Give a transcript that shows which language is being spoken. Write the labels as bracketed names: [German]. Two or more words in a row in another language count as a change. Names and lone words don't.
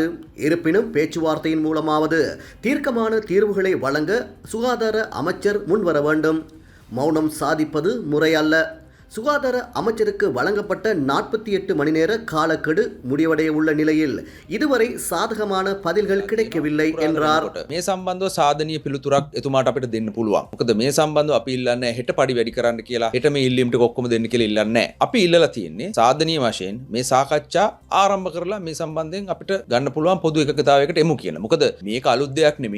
[Tamil] இருப்பினும் பேச்சுவார்த்தையின் மூலமாவது தீர்க்கமான தீர்வுகளை வழங்க சுகாதார அமைச்சர் முன்வர வேண்டும். மௌனம் சாதிப்பது முறையல்ல. சுகாதார அமைச்சருக்கு வழங்கப்பட்ட 48 மணி நேர காலக்கெடு முடிவடைய உள்ள நிலையில் இதுவரை சாதகமான பதில்கள் கிடைக்கவில்லை என்றார். [Sinhala] මේ සම්බන්ධව සාධනීය පිළිතුරක් එතුමාට අපිට දෙන්න පුළුවන්. මොකද මේ සම්බන්ධව අපි ඉල්ලන්නේ හෙට පඩි වැඩි කරන්න කියලා. හෙට මේ ඉල්ලීම් ටික ඔක්කොම දෙන්න කියලා ඉල්ලන්නේ නැහැ. අපි ඉල්ලලා තියෙන්නේ සාධනීය වශයෙන් මේ සාකච්ඡා ආරම්භ කරලා මේ සම්බන්ධයෙන් අපිට ගන්න පුළුවන් පොදු එකකතාවයකට එමු කියලා. මොකද මේක අලුත් දෙයක් නෙමෙයි.